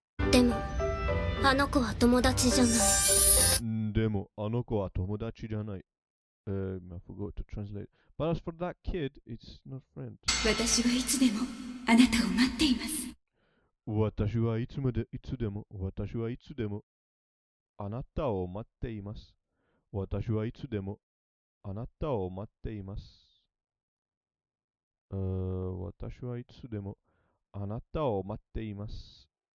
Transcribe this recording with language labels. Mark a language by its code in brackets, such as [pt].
[ja] でもあの子は友達じゃない。でもあの子は友達じゃない。 [en] I forgot to translate. But as for that kid, it's not friend. [ja] 私はいつでもあなたを待っています。私はいつまで、いつでも、私はいつでも、あなたを待っています。私はいつでも、あなたを待っています。私はいつでも、あなたを待っています。